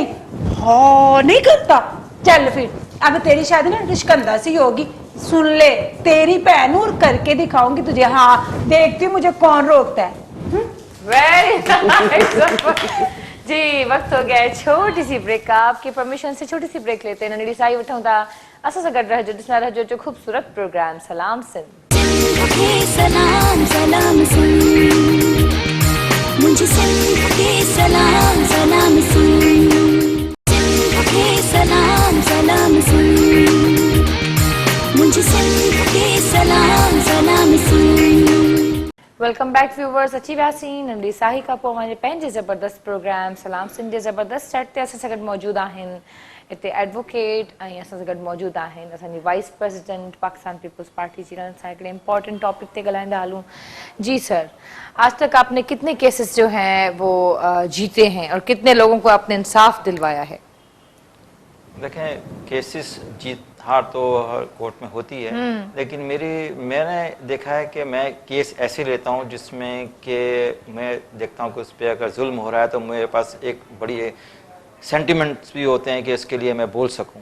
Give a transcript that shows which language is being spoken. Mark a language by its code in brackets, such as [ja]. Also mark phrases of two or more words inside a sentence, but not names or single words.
[ur] ہاں نہیں کرتا، چل پھر اب تیری شادی نا رشکندا سے ہی ہوگی، سن لے تیری بہن اور کر کے دکھاؤں گی تجھے. ہاں دیکھتی ہوں مجھے کون روکتا ہے. ویری جی وقت ہو گیا ہے چھوٹی سی بریک کا. آپ کی پرمیشن سے چھوٹی سی بریک لیتے ہیں. [sd] नंढड़ी साई वठूं था असां सां गॾु रहिजो, ॾिसंदा रहिजो जो ख़ूबसूरत प्रोग्राम सलाम सिंध। [ur] سلام سلام سن، مجھے سندھ کے سلام سلام سن، سلام سلام سن، مجھے سندھ کے سلام سلام سن. [en] Welcome back viewers, [sd] अची वियासीं नंढड़ी साही खां पोइ मुंहिंजे पंहिंजे ज़बरदस्त प्रोग्राम सलाम सिंध जे ज़बरदस्त सेट ते असां सां गॾु मौजूदु आहिनि हिते एडवोकेट, ऐं असां सां गॾु मौजूदु आहिनि असांजी [en] vice president [sd] पाकिस्तान पीपल्स पार्टी जी। सां हिकिड़े [en] important topic [sd] ते ॻाल्हाईंदा हलूं। [ur] جی سر، آج تک آپ نے کتنے کیسز جو ہیں وہ جیتے ہیں اور کتنے لوگوں کو آپ نے انصاف دلوایا ہے? دیکھیں، کیسز جیت ہار تو ہر کورٹ میں ہوتی ہے، لیکن میں نے دیکھا ہے کہ میں کیس ایسے لیتا ہوں جس میں کہ میں دیکھتا ہوں کہ اس پر اگر ظلم ہو رہا ہے تو میرے پاس ایک بڑی سینٹیمنٹس بھی ہوتے ہیں کہ اس کے لیے میں بول سکوں.